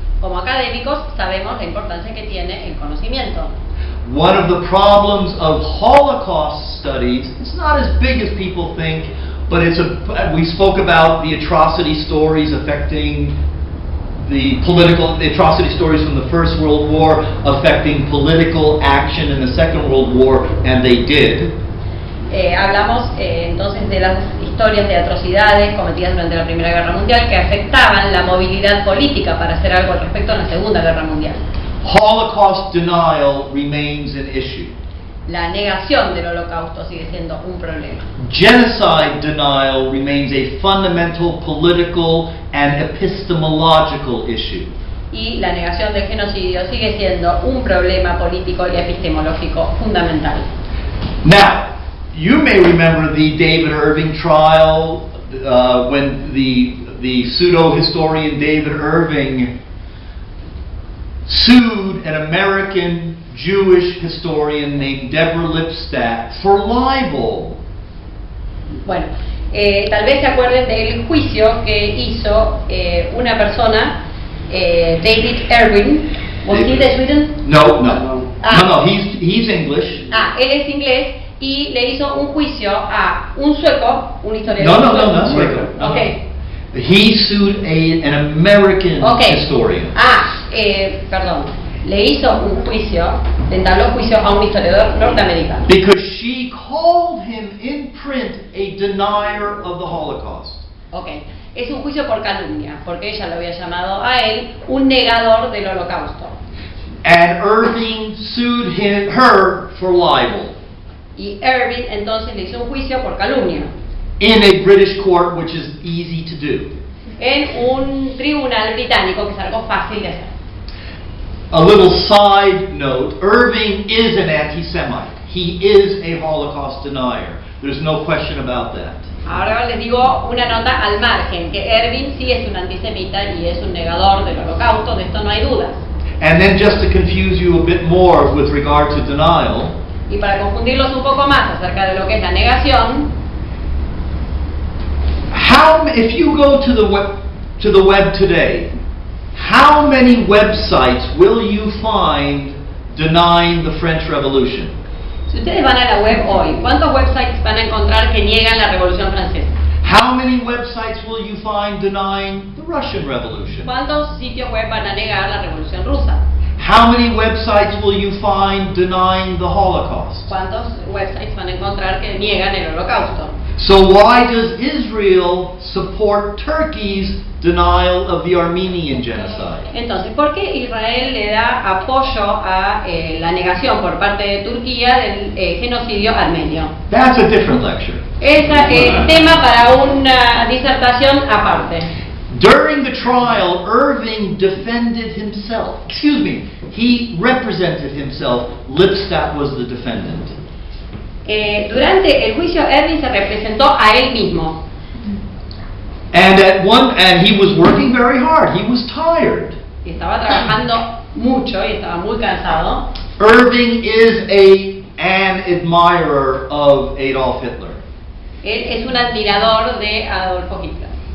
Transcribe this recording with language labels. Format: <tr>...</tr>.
<es>Como académicos sabemos la importancia que tiene el conocimiento.</es> <en>One of the problems of Holocaust studies, it's not as big as people think, but we spoke about the atrocity stories affecting the atrocity stories from the First World War affecting political action in the Second World War, and they did.</en> <es>Hablamos entonces de las historias de atrocidades cometidas durante la Primera Guerra Mundial que afectaban la movilidad política para hacer algo al respecto en la Segunda Guerra Mundial.</es> <en>Holocaust denial remains an issue.</en> <es>La negación del Holocausto sigue siendo un problema.</es> <en>Genocide denial remains a fundamental political and epistemological issue.</en> <es>Y la negación del genocidio sigue siendo un problema político y epistemológico fundamental.</es> <en>Now, you may remember the David Irving trial when the pseudo-historian David Irving sued an American Jewish historian named Deborah Lipstadt for libel.</en> <es>Bueno, tal vez se acuerden del juicio que hizo una persona, David Irving.</es> <en>Was he de Sweden? No, Ah. he's English.</en> <es>Él es inglés y le hizo un juicio a un sueco, un historiador. No, sueco.</es> <en>Okay. He sued an American historian.</en> <es>Perdón. Le hizo un juicio, le entabló juicio a un historiador norteamericano.</es> <en>Because she called him in print a denier of the Holocaust. Okay.</en> <es>Es un juicio por calumnia, porque ella lo había llamado a él un negador del Holocausto.</es> <en>And Irving sued her for libel.</en> <es>Y Irving entonces le hizo un juicio por calumnia.</es> <en>In a British court, which is easy to do.</en> <es>En un tribunal británico, que es algo fácil de hacer.</es> <en>A little side note, Irving is an anti-Semite. He is a Holocaust denier. There's no question about that.</en> <es>Ahora les digo una nota al margen, que Irving sí es un antisemita y es un negador del Holocausto, de esto no hay dudas.</es> <en>And then just to confuse you a bit more with regard to denial,</en> <es>Y para confundirlos un poco más acerca de lo que es la negación,</es> <en>if you go to the web today, how many websites will you find denying the French Revolution?</en> <es>si ustedes van a la web hoy, ¿cuántos websites van a encontrar que niegan la Revolución Francesa?</es> <en>How many websites will you find denying the Russian Revolution?</en> <es>¿Cuántos sitios web van a negar la Revolución Rusa?</es> <en>How many websites will you find denying the Holocaust?</en> <es>¿Cuántos websites van a encontrar que niegan el Holocausto?</es> <en>So why does Israel support Turkey's denial of the Armenian genocide?</en> <es>Entonces, ¿por qué Israel le da apoyo a la negación por parte de Turquía del genocidio armenio?</es> <en>That's a different lecture.</en> <es>Es tema para una disertación aparte.</es> <en>During the trial, Irving defended himself. Excuse me, he represented himself. Lipstadt was the defendant.</en> <es>Durante el juicio, Irving se representó a él mismo.</es> <en>And he was working very hard. He was tired.</en> <es>Y estaba trabajando mucho y estaba muy cansado.</es> <en>Irving is an admirer of Adolf Hitler.</en> <es>Él es un admirador de Adolfo Hitler.</es>